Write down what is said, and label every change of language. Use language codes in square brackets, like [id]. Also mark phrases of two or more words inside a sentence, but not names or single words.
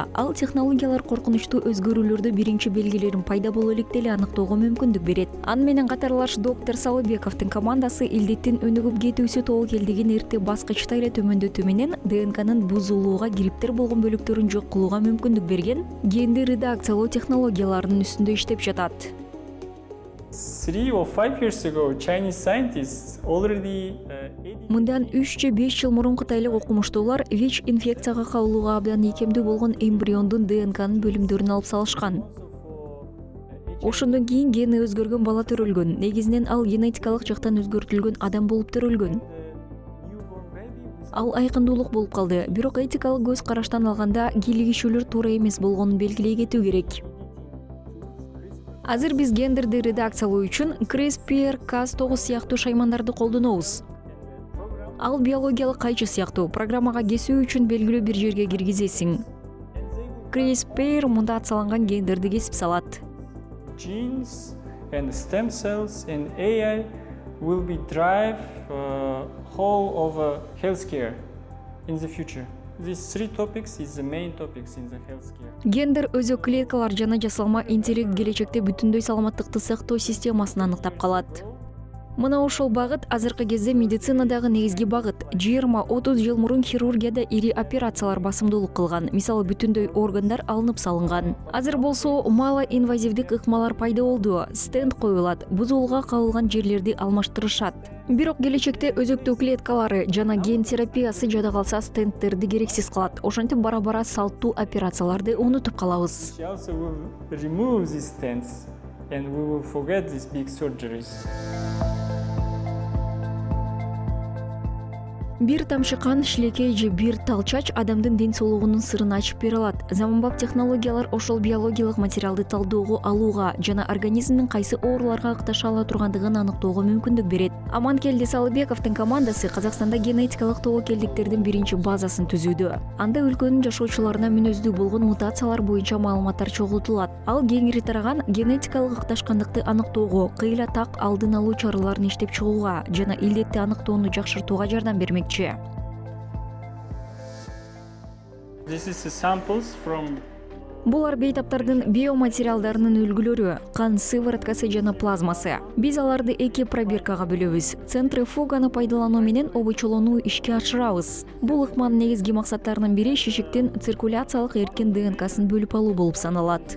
[ky] Ал технологиялар коркунучтуу өзгөрүүлөрдү биринчи белгилерин пайда боло электе эле аныктоого мүмкүндүк берет. Аны менен катарлаш доктор Салыбековдун командасы илдеттин өнүгүп кетүүсү тобокелдигин эрте баскычта эле төмөндөтүү менен ДНКнын бузулууга кириптер болгон бөлүктөрүн жок кылууга мүмкүндүк берген генди редакциялоо технологияларынын үстүндө иштеп жатат. [en] 3 or 5 years ago, Chinese scientists already [ky] Мындан 3 же 5 жыл мурун кытайлык окумуштуулар ВИЧ инфекцияга кабылууга абдан ийкемдүү болгон эмбриондун ДНКнын бөлүмдөрүн алып салышкан. Ошондон кийин гени өзгөргөн бала төрөлгөн. Негизинен ал генетикалык жактан өзгөртүлгөн адам болуп төрөлгөн. Ал айкындуулук болуп калды. Бирок этикалык көз караштан алганда кийлигишүүлөр туура эмес болгонун белгилей кетүү керек. Азыр биз гендерди редакциялоо үчүн CRISPR-Cas9 сыяктуу шаймандарды колдонобуз. Ал биологиялык кайчы сыяктуу программага кесүү үчүн белгилүү бир жерге киргизесиң. CRISPR мутацияланган гендерди кесип салат. [en] genes and stem cells and AI will be drive whole of healthcare in the future. These 3 topics is the main topics in the healthcare. [ky] Гендер өзү клеткалар жана жасалма интеллект келечекте бүтүндөй саламаттыкты сактоо системасын аныктап калат. Мына ошол багыт азыркы кезде медицинадагы негизги багыт. 20-30 жыл мурун хирургияда ири операциялар басымдуулук кылган. Мисалы бүтүндөй органдар алынып салынган. Азыр болсо мало инвазивдик ыкмалар пайда болду. Стенд коюлат, бузулууга кабылган жерлерди алмаштырышат. Бирок келечекте өзөктүү клеткалары жана ген терапиясы жада калса стендтерди керексиз кылат. Ошентип бара-бара салттуу операцияларды унутуп калабыз. [en] We also will remove these stents and we will forget these big surgeries. [ky] Бир тамчы кан, шилекей же бир тал чач адамдын ден соолугунун сырын ачып бере алат. Заманбап технологиялар ошол биологиялык материалды талдөөгө алууга жана организмдин кайсы ооруларга ыкташа ала тургандыгын аныктоого мүмкүндүк берет. Аманкелди Салыбековдун командасы Казакстанда генетикалык тобокелдиктердин биринчи базасын түзүүдө. Анда өлкөнүн жашоочуларына мүнөздүү болгон мутациялар боюнча маалыматтар чогултулат. Ал кеңири тараган генетикалык ыкташкандыкты аныктоого, кыйла так алдын алуу чараларын иштеп чыгууга жана илдетти аныктоону жакшыртууга жардам бермек. [en] This is the samples from [ky] Булар бейтаптардын биоматериалдарынын үлгүлөрү, кан сывороткасы жана плазмасы. Биз аларды 2 пробиркага бөлөбүз. Центрифуганы пайдалануу менен обочолоону ишке ашырабыз. Бул ыкманын негизги максаттарынын бири шишиктин циркуляциялык эркин ДНКсын бөлүп алуу болуп саналат.